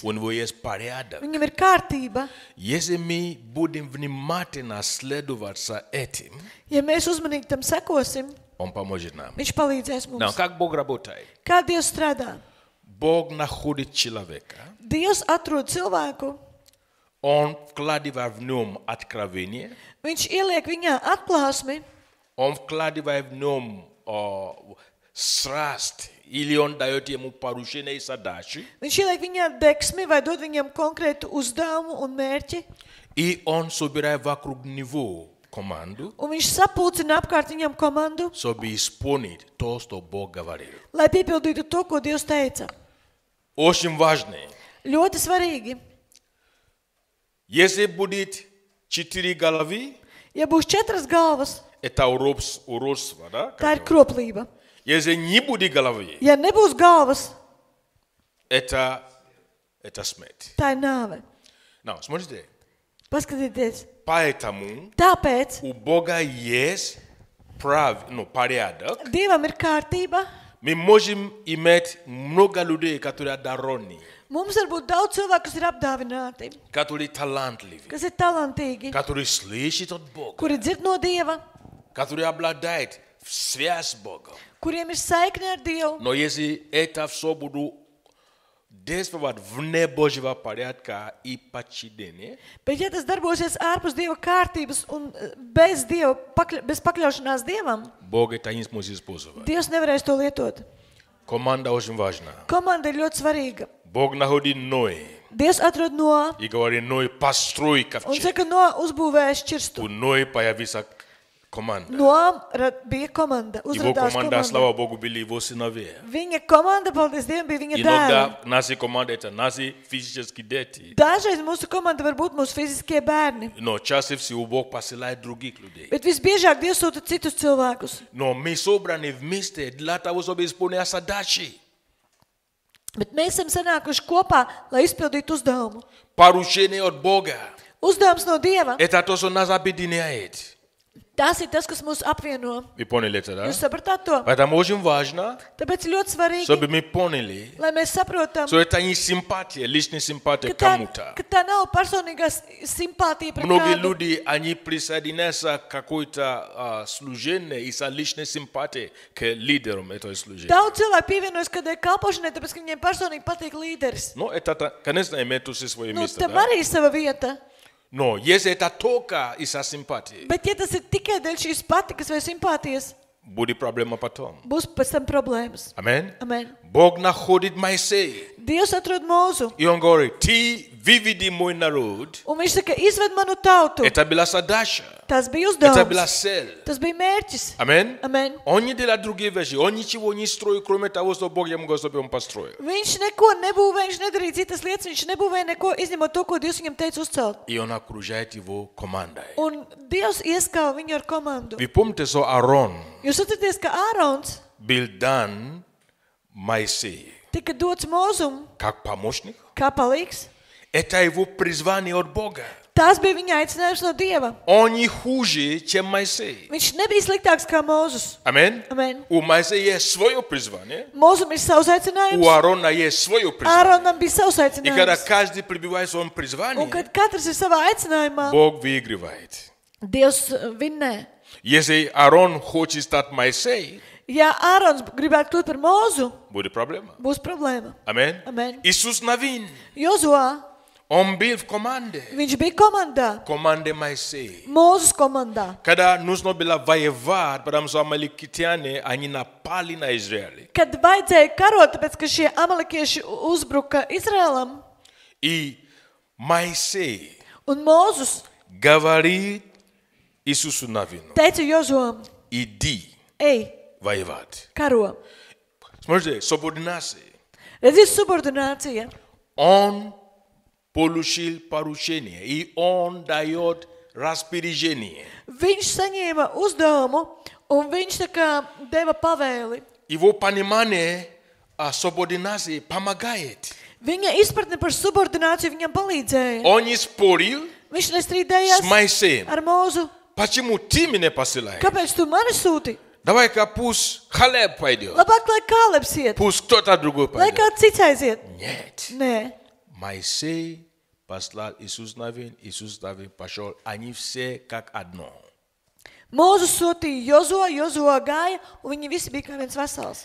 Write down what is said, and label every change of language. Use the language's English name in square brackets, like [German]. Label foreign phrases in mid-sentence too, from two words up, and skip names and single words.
[Russian] у него есть порядок. [Latvian] viņam ir kārtība. [Russian] Если мы будем внимательно следовать за этим, [Latvian] Ja mēs uzmanīgi tam sekosim, [Russian] Он поможет нам. [Latvian] viņš palīdzēs [Russian] Но [Latvian] mums. [Russian] как Бог работает? [Latvian] Kā Dievs strādā? [Russian] Бог находит человека, [Latvian] Dievs atrod cilvēku, [Russian] Он вкладывает в нем откровение, [Latvian] viņš ieliek viņā atklāsmi, [Russian] Он вкладывает в нем страсть, или Он дает ему поручение и задачи, [Latvian] viņš ieliek viņā deksmi vai dod viņam konkrētu uzdevumu un mērķi, [Russian] и Он собирает вокруг него команду, [Latvian] un viņš sapulcina apkārt viņam komandu, [Russian] чтобы исполнить то, что Бог говорил. [Latvian] lai piepildītu to, ko Dievs teica. [Russian] Очень важно. [Latvian] Ļoti svarīgi. [Russian] Если будет 4 головы, [Latvian] Ja būs 4 galvas, [Russian] это уродство, да? [Latvian] tā ir kroplība. [Russian] Если не будет головы, [Latvian] Ja nebūs galvas, [Russian] это смерть. [Latvian] tā ir nāve. [Russian] Now, смотрите. [Latvian] Paskatieties. [Russian] Поэтому [Latvian] Tāpēc [Russian] у Бога есть порядок. [Latvian] Dievam ir kārtība. [Russian] Мы можем иметь много людей, которые одарены, [Latvian] Mums var būt daudz cilvēku, kas ir apdāvināti, [Russian] которые талантливы, [Latvian] kas ir talantīgi, [Russian] которые слышат от Бога, [Latvian] kuri dzird no Dieva, [Russian] которые обладают связь с Богом. [Latvian] kuriem ir saikne ar Dievu. [Russian] Но если это все будет действовать вне Божьего порядка и подчинения, [Latvian] Bet ja tas darbosies ārpus Dieva kārtības un bez pakļaušanās Dievam, [Russian] Бог это не сможет использовать. [Latvian] Dievs nevarēs to lietot. [Russian] Команда очень важна. [Latvian] Komanda ir ļoti svarīga. [Russian] Bог находит Ноя [Latvian] Dievs atrod Noā [Russian] и говорит: Ной, построй [Latvian] un [Russian] ковчег. [Latvian] saka, Noā uzbūvēja šķirstu. [Russian] У Ноя появится команда. [Latvian] Noā bija komanda, [Russian] Его [Latvian] uzrādās [Russian] команда, [Latvian] komanda. [Russian] слава Богу, были его сыновья. [Latvian] Viņa komanda, paldies Dievam, bija viņa dēli. [Russian] Иногда наши команды это наши физические дети. [Latvian] Dažreiz mūsu komanda var būt mūsu fiziskie bērni, [Russian] Но чаще всего Бог посылает других людей. [Latvian] bet visbiežāk Dievs sūta citus cilvēkus. [Russian] Но мы собраны вместе для того, чтобы исполнять задачи. [Latvian] Bet mēs esam sanākuši kopā, lai izpildītu uzdevumu. [Russian] Поручение от Бога. [Latvian] Uzdevums no Dieva. [Russian] Это то, что нас объединяет. [Latvian] Tas ir tas, kas mūs apvieno. [Russian] Вы поняли это, да? [Latvian] Jūs sapratāt to? [Russian] Поэтому очень важно, [Latvian] Tāpēc ļoti svarīgi, [Russian] чтобы мы поняли, [Latvian] lai mēs saprotam, [Russian] что это не симпатия, личная симпатия [Latvian] ka [Russian] кому-то. [Latvian] tā nav personīgā simpātija pret [Russian] Многие [Latvian] kādu. [Russian] люди, они присоединяются к какой-то служению из-за личной симпатии к лидерам этого служения. [Latvian] Daudz cilvēku pievienojas kādai kalpošanai, tāpēc, ka viņiem personīgi patīk līderis. [Russian] Но это, конечно, имеет тоже свое [Latvian] Nu, [Russian] место, [Latvian] tam [Russian] да? [Latvian] arī ir sava vieta. [Russian] Но если это только из-за симпатии, [Latvian] Bet, ja tas ir tikai dēļ šīs patikas vai simpātijas, [Russian] Будет проблема потом. [Latvian] Būs pēc tam problēmas. [Russian] Amen. [Latvian] Amen. [Russian] Бог находит Моисея. [Latvian] Dievs atrod Mūzu. [Russian] И он говорит, ты выведи мой народ. [Latvian] Un viņš saka, izved manu tautu. [Russian] Это была задача. [Latvian] Tas bija [Russian] Это была [Latvian] uzdevums. [Russian] цель. [Latvian] Tas bija mērķis. [Russian] Amen. [Latvian] Amen. [Russian] Он не делал другие вещи. Он ничего не строил, кроме того, что Бог ему говорил, чтобы он построил. [Latvian] Viņš neko nebūvēja, viņš nedarīja citas lietas, viņš nebūvēja neko, izņemot to, ko Dievs viņam teica uzcelt. [Russian] И он окружает его командой. [Latvian] Un Dievs ieskauj viņu ar komandu. [Russian] Вы помните, что Аарон [Latvian] Jūs atceraties, ka Ārons [Russian] был дан Моисею [Latvian] tika dots Mūzum [Russian] как помощник? [Latvian] kā palīgs. [Russian] Это его призвание от Бога. [Latvian] Tas bija viņa aicinājums no Dieva. [Russian] Он не хуже, чем Моисей. [Latvian] Viņš nebija sliktāks kā Mūzus. [Russian] Amen. [Latvian] Amen. [Russian] У Моисея есть свое призвание, [Latvian] Mūzum ir savs [Russian] у [Latvian] aicinājums. [Russian] Аарона есть свое призвание. [Latvian] Āronam bija savs [Russian] И когда [Latvian] aicinājums. [Russian] каждый прибывает в своем [Latvian] Un [Russian] призвании, [Latvian] kad katrs ir savā aicinājumā, [Russian] Бог выигрывает. [Latvian] Dievs vinnē. [Russian] Если Аарон хочет стать Моисеем, [Latvian] Ja Ārons gribētu kļūt par Mūzu, [Russian] будет проблема. [Latvian] būs problēma. [Russian] Amen. [Latvian] Amen. [Russian] Иисус Навин, [Latvian] Jozuā, [Russian] он был в команде. [Latvian] viņš bija komandā, [Russian] Команде Моисея. [Latvian] Mūzes komandā. [Russian] Когда нужно было воевать, потому что амаликитяне, они напали на Израиль. [Latvian] Kad vajadzēja karot, tāpēc, ka šie amalekieši uzbruka Izrēlam, [Russian] И Моисей [Latvian] un Mūzus [Russian] говорит Иисусу Навину, [Latvian] teica Jozuām, [Russian] иди [Latvian] ej, [Russian] воевать. [Latvian] karo. [Russian] Смотрите, субординация. [Latvian] Redziet, subordinācija. [Russian] Он получил поручение, и он дает распоряжение. [Latvian] Viņš saņēma uzdevumu, un viņš tā kā deva pavēli. [Russian] Его понимание субординации помогает. [Latvian] Viņa izpratne par subordināciju viņam palīdzēja. [Russian] Он не спорил [Latvian] Viņš [Russian] с [Latvian] nestrīdējās [Russian] Моисеем. [Latvian] ar Mūzu. [Russian] Почему ты меня посылаешь? [Latvian] Kāpēc tu mani sūti? [Russian] Давай-ка пусть Халеб пойдет. [Latvian] Labāk, lai Kālebs iet, [Russian] Пусть кто-то другой [Latvian] lai [Russian] пойдет. [Latvian] kāds cits aiziet. [Russian] Нет. [Latvian] Nē, [Russian] Моисей послал Иисус Навин пошел. Они все как одно. [Latvian] Mūzus sūtīja Jozuā gāja, un viņi visi bija kā viens vesels.